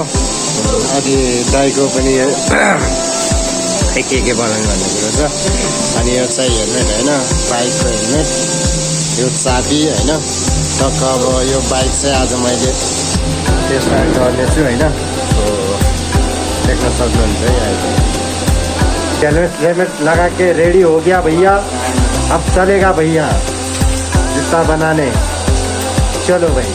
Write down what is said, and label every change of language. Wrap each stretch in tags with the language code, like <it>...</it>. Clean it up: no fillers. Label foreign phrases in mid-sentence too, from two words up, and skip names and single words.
<ne>अनि दाइको पनि के बनाउनु भन्ने कुरो छ। अनि यो चाहिँ हेलमेट होइन, बाइकको हेलमेट, यो चाबी होइन। टक्क अब यो बाइक चाहिँ आज मैले त्यसमा गर्नेछु होइन, देख्न सक्नुहुन्छ है।</ne> <hi>हेलमेट हेलमेट लगा के रेडी हो गया भैया, अब चलेगा भैया जूता बनाने, चलो भाई।</hi>